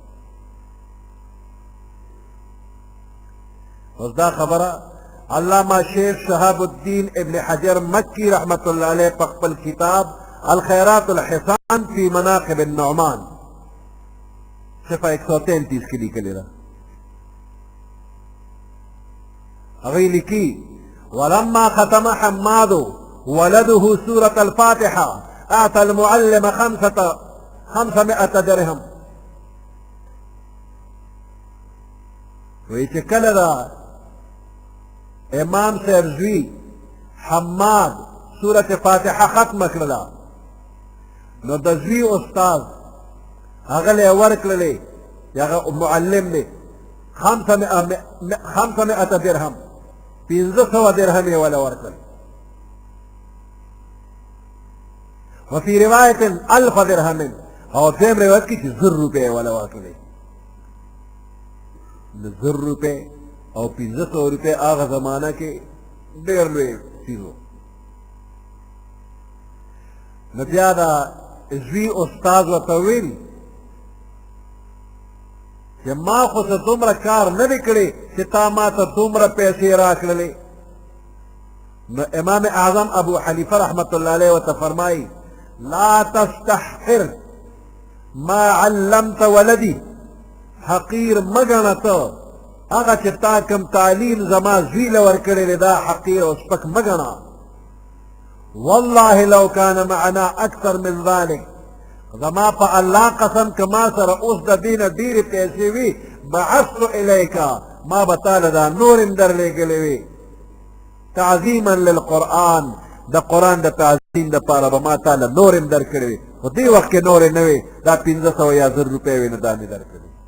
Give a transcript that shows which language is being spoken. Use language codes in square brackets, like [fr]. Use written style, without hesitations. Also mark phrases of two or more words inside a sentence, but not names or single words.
[ps] اوس دا خبره علامه شیخ شهاب الدین ابن حجر مکی [ar] رحمت الله علیه [ps] په خپل کتاب الخیرات الحسان فی مناقب النعمان صفحه 133 کې لیکلې ده. [ar] هغه لیکي ولما ختم حماد ولده سورة الفاتحة أعطى المعلم 500 درهم. [ps] وی چې کله دا امام صاحب زوی حماد سورة فاتحه ختم کړله، نو د زوی استاذ هغه له ورکړلې، هغه معلم دی 500 درهم، 1500 درهم یې ولا ورکړل. [ar] وفي رواية 1000 درهم، [ps] او دیم روایت کې چې 1000 روپۍ ولا ورکړلې. 1000 روپۍ او 1500 روپۍ هغه زمانہ کې ډېر لوی څیز و. نو بیا دا زوی استاذ ورته ویل چې ما خو څه دومره کار نه دی کړی چې تا ما ته دومره پیسې راکړلې. نو امام اعظم ابو حنیفه [ar] رحمت الله علیه [ps] ورته فرمایي [ar] لا تستحقر ما علمت ولدي، [ps] حقیر مه ګڼه ته هغه چې تا کوم تعلیم زما زوی له ورکړی دی، دا حقیر او سپک مه ګڼه. [ar] والله لو كان معنا اكثر من ذلك، [ps] زما په الله قسم که ما سره اوس د دې نه ډېرې پیسې وي [ar] بعثت الیک، [ps] ما به تاله دا نور هم درلېږلې وي [ar] تعظیما للقرآن، [ps] د قرآن د تعظیم دپاره به ما تاله نور هم درکړې وي، خو دې وخت کې نورې نه وې، دا 1500 یا 1000 روپۍ وې، نو دا مې درکړې.